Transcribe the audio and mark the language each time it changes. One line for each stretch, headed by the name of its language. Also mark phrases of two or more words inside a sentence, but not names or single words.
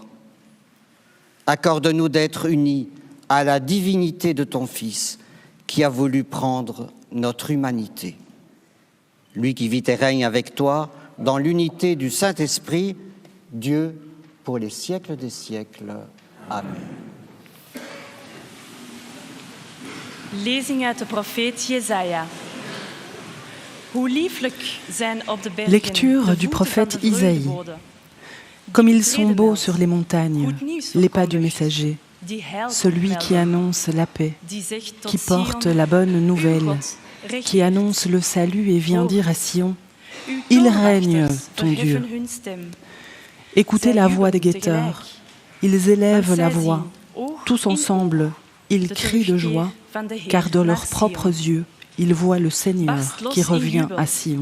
French: Accorde-nous d'être unis à la divinité de ton Fils qui a voulu prendre notre humanité. Lui qui vit et règne avec toi dans l'unité du Saint-Esprit, Dieu pour les siècles des siècles. Amen.
Dutch: Lezing uit de profeet Jesaja. Hoe lieflijk zijn op de bergen
French: Lecture
Dutch: de
French: du
Dutch: voeten
French: prophète
Dutch: van de
French: Isaïe.
Dutch: vreugdebode.
French: Comme ils sont beaux sur les montagnes, les pas du messager,
Dutch: Die heil
French: celui qui
Dutch: vermelden,
French: annonce la paix,
Dutch: die zegt tot
French: qui porte
Dutch: Sion,
French: la bonne nouvelle,
Dutch: uw God, recht
French: qui annonce le salut et vient dire à Sion, il règne, ton Dieu. Écoutez la voix des guetteurs, ils élèvent la voix, tous ensemble, ils crient de joie, car de leurs propres yeux, ils voient le Seigneur qui revient à Sion.